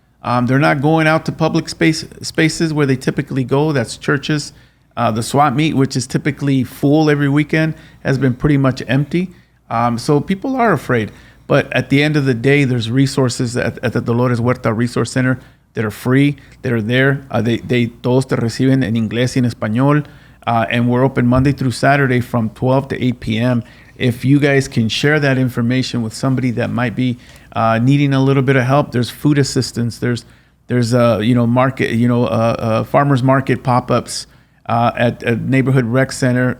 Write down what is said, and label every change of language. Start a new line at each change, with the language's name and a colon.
English: They're not going out to public spaces where they typically go. That's churches. The swap meet, which is typically full every weekend, has been pretty much empty. So people are afraid. But at the end of the day, there's resources at the Dolores Huerta Resource Center that are free, that are there. They
Spanish: todos te reciben en inglés y en español.
English: And we're open Monday through Saturday from 12 to 8 p.m. If you guys can share that information with somebody that might be needing a little bit of help, there's food assistance. There's market, farmers market pop-ups at a neighborhood rec center.